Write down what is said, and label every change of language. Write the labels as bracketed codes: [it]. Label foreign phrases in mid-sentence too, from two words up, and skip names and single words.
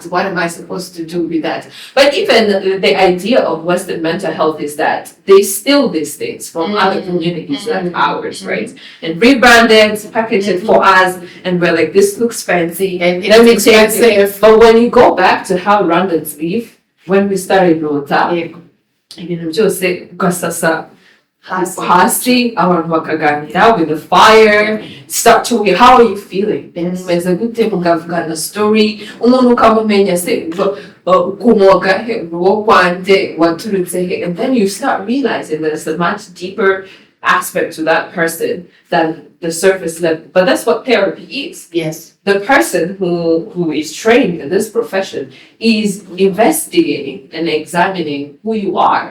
[en] What am I supposed to do with that? But even the idea of Western mental health is that they steal these things from other communities like ours, right? And rebrand it, package it for us, and we're like, this looks fancy. And it makes sense. But when you go back to how Rwandans live, when we started Lota, [rw] ibintu byose ugasasa hasi abantu bakaganira [en] with the fire, start talking, how are you feeling? [rw] Mumeze gute, mukavugana story, umuntu ukamumenya se ukomoka he, uwo kwande, waturutse he, [en] and then you start realizing there's a much deeper aspect to that person than the surface level. But that's what therapy is. Yes. The person who is trained in this profession is investigating and examining who you are.